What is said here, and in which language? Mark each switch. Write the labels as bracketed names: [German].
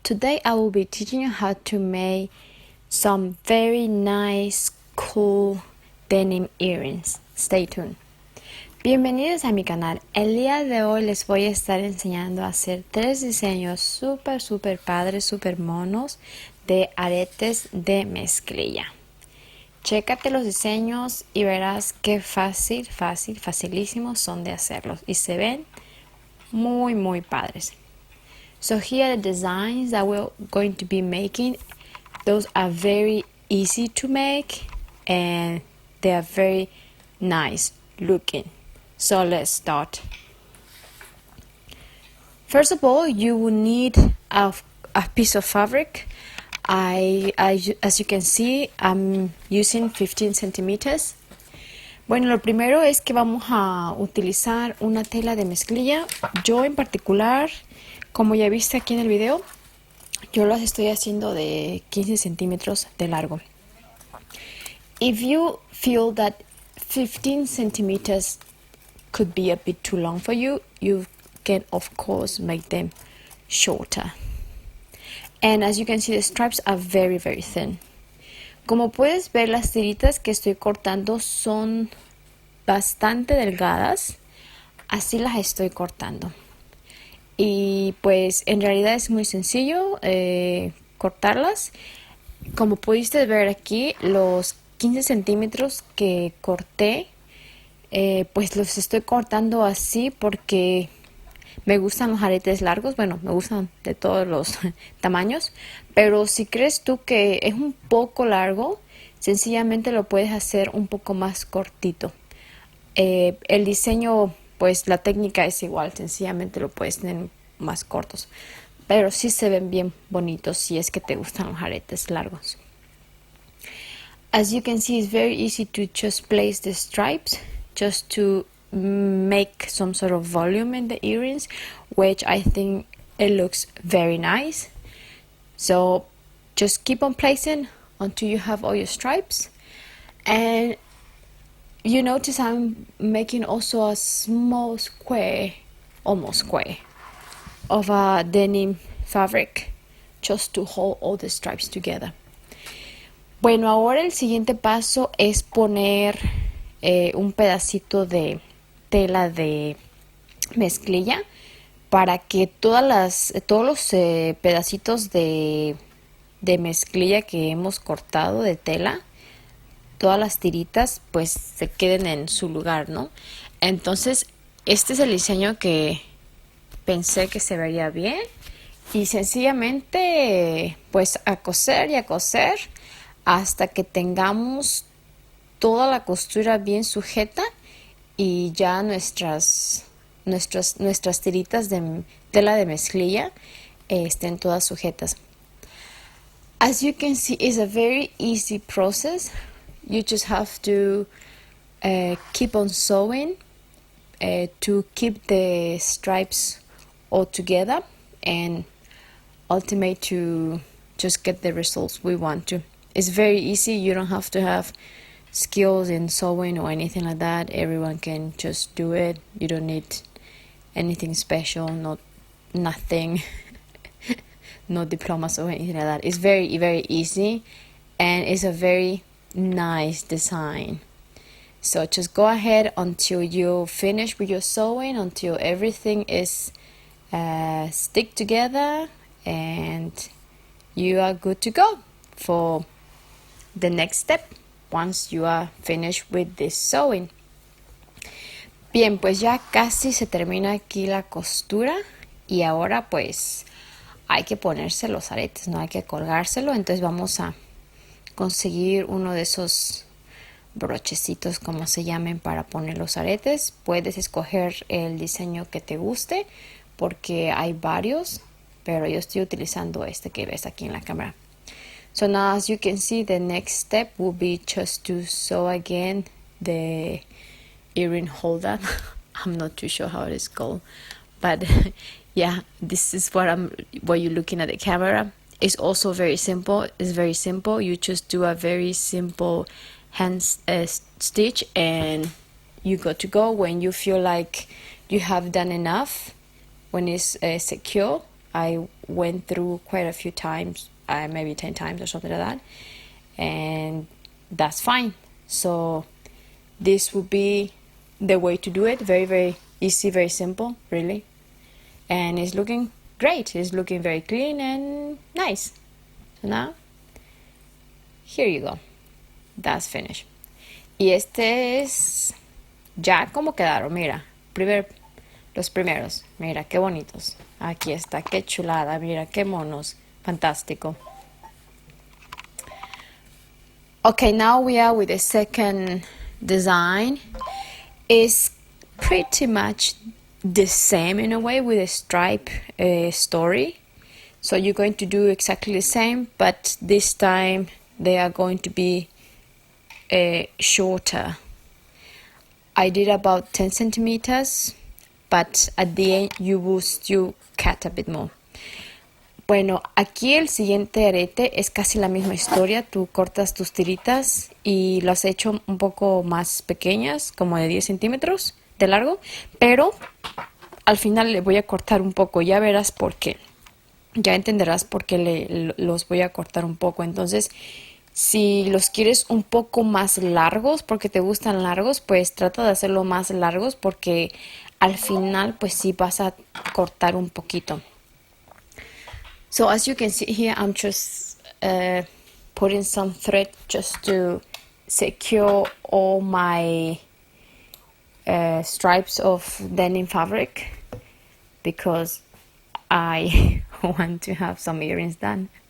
[English] Today I will be teaching you how to make some very nice, cool denim earrings. Stay tuned. [Spanish] Bienvenidos a mi canal. El día de hoy les voy a estar enseñando a hacer 3 diseños súper padres, súper monos de aretes de mezclilla. Chécate los diseños y verás qué facilísimos son de hacerlos y se ven muy padres. [English] So here are the designs that we're going to be making. Those are very easy to make and they are very nice looking. So let's start. First of all, you will need a piece of fabric. As you can see, I'm using 15 centimeters. [Spanish] Bueno, lo primero es que vamos a utilizar una tela de mezclilla. Yo en particular, como ya viste aquí en el video, yo las estoy haciendo de 15 centímetros de largo. [English] If you feel that 15 centimeters could be a bit too long for you, you can of course make them shorter. And as you can see, the stripes are very thin. [Spanish] Como puedes ver, las tiritas que estoy cortando son bastante delgadas. Así las estoy cortando. Y pues en realidad es muy sencillo cortarlas. Como pudiste ver aquí, los 15 centímetros que corté, pues los estoy cortando así porque me gustan los aretes largos. Bueno, me gustan de todos los tamaños, pero si crees tú que es un poco largo, sencillamente lo puedes hacer un poco más cortito. El diseño, pues la técnica es igual, sencillamente lo puedes tener más cortos, pero sí se ven bien bonitos si es que te gustan los aretes largos. [English] As you can see, it's very easy to just place the stripes just to make some sort of volume in the earrings, which I think it looks very nice. So just keep on placing until you have all your stripes. And you notice I'm making also a small square, almost square, of a denim fabric just to hold all the stripes together. [Spanish] Bueno, ahora el siguiente paso es poner un pedacito de tela de mezclilla para que todos los pedacitos de mezclilla que hemos cortado de tela, todas las tiritas, pues se queden en su lugar, ¿no? Entonces, este es el diseño que pensé que se vería bien y sencillamente pues a coser y a coser hasta que tengamos toda la costura bien sujeta y ya nuestras tiritas de tela de mezclilla estén todas sujetas. [English] As you can see, it's a very easy process. You just have to keep on sewing to keep the stripes all together and ultimate to just get the results we want to. It's very easy. You don't have to have skills in sewing or anything like that. Everyone can just do it. You don't need anything special, nothing, no diplomas or anything like that. It's very easy and it's a very nice design. So just go ahead until you finish with your sewing, until everything is stick together and you are good to go for the next step once you are finished with this sewing. [Spanish] Bien, pues ya casi se termina aquí la costura y ahora pues hay que ponerse los aretes, no hay que colgárselo. Entonces vamos a conseguir uno de esos brochecitos, como se llamen, para poner los aretes. Puedes escoger el diseño que te guste porque hay varios, pero yo estoy utilizando este que ves aquí en la cámara. [English] So now, as you can see, the next step will be just to sew again the earring holder. I'm not too sure how it is called, but yeah, this is what you're looking at the camera. It's also very simple. It's very simple. You just do a very simple hand stitch and you got to go. When you feel like you have done enough, when it's secure, I went through quite a few times, maybe 10 times or something like that, and that's fine. So this would be the way to do it. Very, very easy, very simple, really. And it's looking great. It's looking very clean and nice. So now, here you go. That's finished. [Spanish] Y este es ya como quedaron, mira. Los primeros. Mira, qué bonitos. Aquí está, qué chulada. Mira, qué monos. Fantástico. [English] Okay, now we are with the second design. It's pretty much the same in a way with a stripe story. So you're going to do exactly the same, but this time they are going to be shorter. I did about 10 centimeters, but at the end you cut a bit more. [Spanish] Bueno, aquí el siguiente arete es casi la misma historia. Tú cortas tus tiritas y las he hecho un poco más pequeñas, como de 10 centímetros de largo, pero al final le voy a cortar un poco. Ya verás por qué. Ya entenderás por qué los voy a cortar un poco. Entonces, si los quieres un poco más largos, porque te gustan largos, pues trata de hacerlo más largos, porque al final pues sí vas a cortar un poquito. [English] So as you can see here, I'm just putting some thread just to secure all my stripes of denim fabric, because I want to have some earrings done.